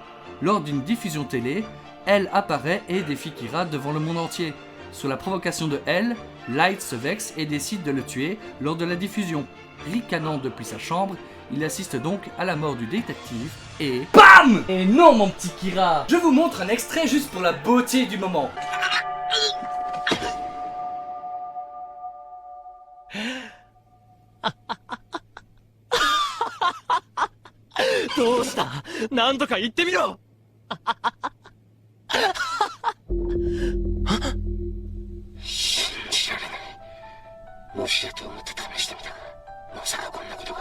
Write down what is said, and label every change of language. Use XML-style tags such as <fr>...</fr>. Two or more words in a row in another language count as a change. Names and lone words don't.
<fr>Lors d'une diffusion télé, Elle apparaît et défie Kira devant le monde entier. Sur la provocation de Elle, Light se vexe et décide de le tuer lors de la diffusion. Ricanant depuis sa chambre, il assiste donc à la mort du détective et... BAM! Et non mon petit Kira! Je vous montre un extrait juste pour la beauté du moment.</fr> <ja>どうした何とか言ってみろ信じられない。もしやと思って試してみたが、まさかこんなことが。</ja>